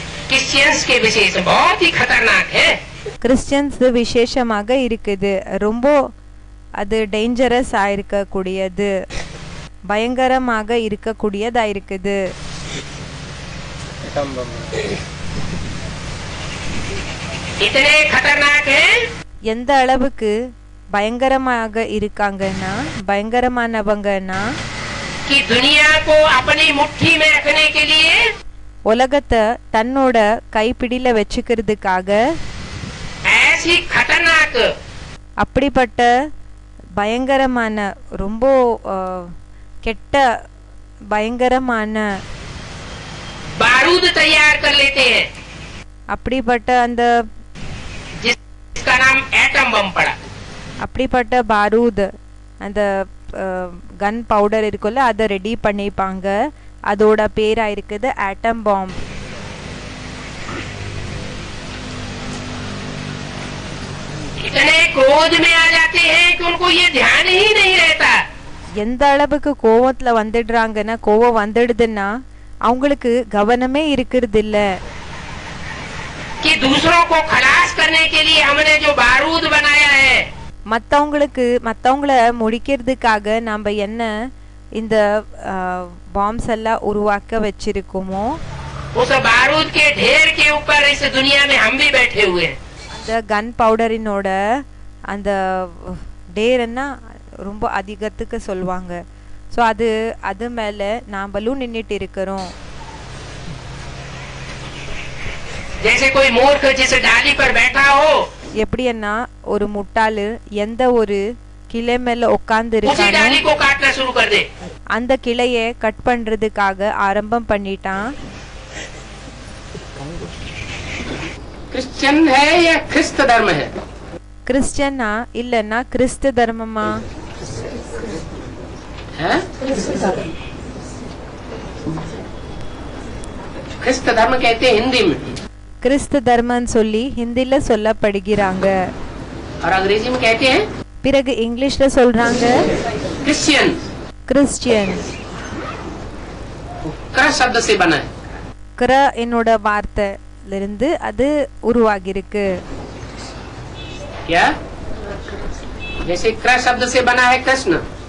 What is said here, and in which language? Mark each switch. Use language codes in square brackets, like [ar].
[hi] Christians के विशेष बहुत ही खतरनाक है। [ta] கிறிஸ்டியன்ஸ் விசேஷமாக இருக்குது, ரொம்ப அது டேஞ்சரஸ் ஆயிருக்கக்கூடியது, பயங்கரமாக இருக்கக்கூடியதா இருக்குது. [hi] इतने खतरनाक है [ta] எந்த அளவுக்கு பயங்கரமாக இருக்காங்கன்னா, பயங்கரமானவங்கன்னா [hi] कि दुनिया को अपनी मुट्ठी में रखने के लिए [ta] உலகத்தை தன்னோட கைப்பிடியில வச்சுக்கிறதுக்காக [hi] ऐसी खतरनाक [ta] அப்படிப்பட்ட பயங்கரமான ரொம்ப கெட்ட பயங்கரமான [hi] बारूद तैयार कर लेते हैं, [ta] அப்படிப்பட்ட அந்த [hi] जिसका नाम एटम बम पड़ा। [ta] அப்படிப்பட்ட பாரூத் அந்த கன் பவுடர் இருக்குல்ல, அதை ரெடி பண்ணிப்பாங்க. அதோட பேரா இருக்குது ஆட்டம் பாம். [hi] इतने क्रोध में आ जाते हैं कि उनको ये ध्यान ही नहीं रहता। [ta] எந்த அளவுக்கு கோவத்துல வந்துடுறாங்கன்னா, கோவம் வந்துடுதுன்னா அவங்களுக்கு கவனமே இருக்கிறது இல்ல. [hi] कि दूसरों को खलास करने के लिए हमने जो बारूद बनाया है, [ta] மத்தவங்கள முடிக்கிறதுக்காக நாம என்ன இந்த பாம்ஸ் எல்லாம் உருவாக்க வச்சிருக்கோமோ, [hi] उस बारूद के ढेर के ऊपर इस दुनिया में हम भी बैठे हुए हैं। [ta] அந்த கன் பவுடரினோட அந்த டேர்னா ரொம்ப அதிகத்துக்கு சொல்லுவாங்க. ஸோ அது மேல நாமளும் நின்றுட்டு இருக்கிறோம். [hi] जैसे कोई मूर्ख जिस डाली पर बैठा हो, [ta] எப்படின்னா ஒரு முட்டாளு எந்த ஒரு கிளை மேல உட்கார்ந்து [hi] उसी [ta] இருக்கானோ [hi] डाली को काटना शुरू कर दे। [ta] அந்த கிளையை கட் பண்றதுக்காக ஆரம்பம் பண்ணிட்டான். [hi] क्रिश्चियन है या ख्रिस्त धर्म है? [ta] கிறிஸ்டியனா இல்லன்னா கிறிஸ்து தர்மமா? [hi] ख्रिस्त धर्म कहते हैं हिंदी में, [ta] கிறிஸ்து தர்மன்னு சொல்லி ஹிந்தில சொல்லப்படுகிறாங்க. [hi] और अंग्रेजी में कहते हैं [ta] பிறகு இங்கிலீஷ்ல சொல்றாங்க [hi] क्रिश्चियन। [ta] கிறிஸ்டியன். [hi] क्र शब्द से बना है। [ta] கிற என்னோட வார்த்தையில இருந்து அது உருவாகி இருக்கு. [hi] क्या? जैसे क्र शब्द से बना है कृष्ण,